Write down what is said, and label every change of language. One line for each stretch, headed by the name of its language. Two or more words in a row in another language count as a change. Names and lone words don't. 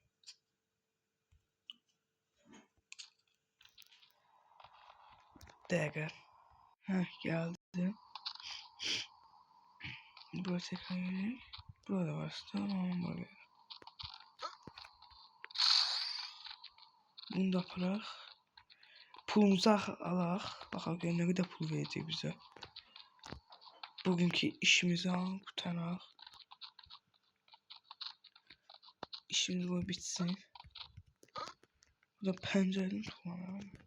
English: Dagger.
Turkish: Heh geldi. Buraya tekrar geleyim. Burada var. Tamam böyle. Bunu da yaparaq.
Azerbaijani: Pulumuzu alaq. Baxaq görək nə qədər pul verəcək bizə. Bugünkü işimizi qutaraq. İşimiz bu bitsin. Bu da pəncərəni tutalım.